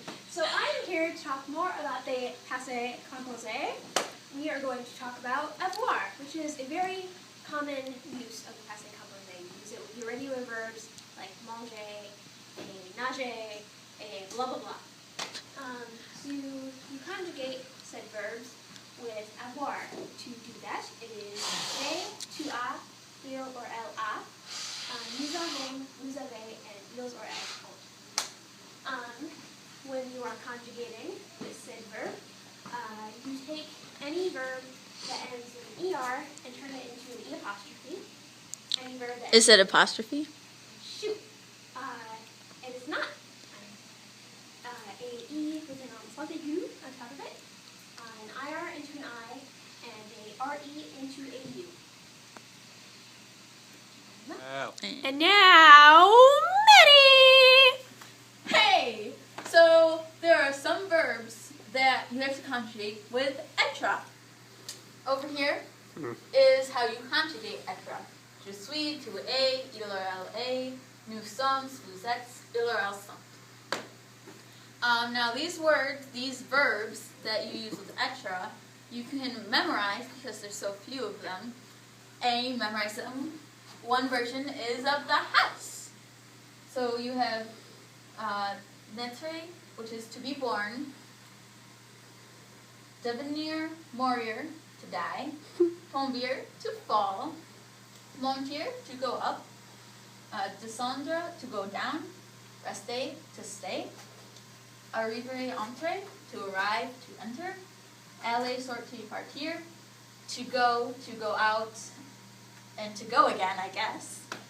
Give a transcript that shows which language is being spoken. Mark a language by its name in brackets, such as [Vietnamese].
[English] So I'm here to talk more about the Passé Composé. We are going to talk about avoir, which is a very common use of the Passé Composé. You use it with irregular verbs like manger, et nager, et blah blah blah. So you conjugate said verbs with avoir. To do that, it is [French] j'ai, tu as, il or elle a, nous avons, vous avez, and ils or elles ont. [English] When you are conjugating with said verb, you take any verb that ends in an er and turn it into an e apostrophe. Any verb that Is it apostrophe? shoot. It is not. A e with an ensemble aigu on top of it, an ir into an I, and a re into a u. And now, Maddie! Hey! So there are some verbs that you have to conjugate with être. Over here is how you conjugate être. [French] Je suis, tu es, il or elle est, nous sommes, vous êtes, il or elles sont. [English] Now these verbs that you use with être, you can memorize because there's so few of them, and you memorize them. One version is of the house. So you have naître, which is to be born, devenir, mourir, to die, tomber, to fall, monter, to go up, descendre, to go down, rester, to stay, arriver, entrer, to arrive, to enter, aller, sortir, partir, to go out, and to go again, I guess.